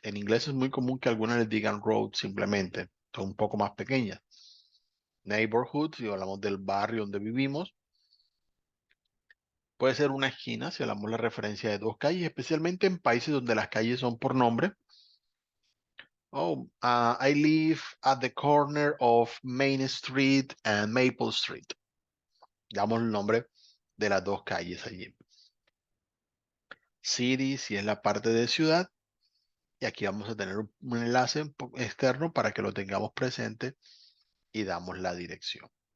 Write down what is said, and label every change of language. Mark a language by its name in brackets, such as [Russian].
[Spanish] En inglés es muy común que algunas les digan road simplemente. Son un poco más pequeñas. Neighborhood, si hablamos del barrio donde vivimos. Puede ser una esquina, si hablamos la referencia de dos calles, especialmente en países donde las calles son por nombre. [English] Oh, I live at the corner of Main Street and Maple Street. [Spanish] Damos el nombre de las dos calles allí. City, si es la parte de ciudad. Y aquí vamos a tener un enlace externo para que lo tengamos presente y damos la dirección.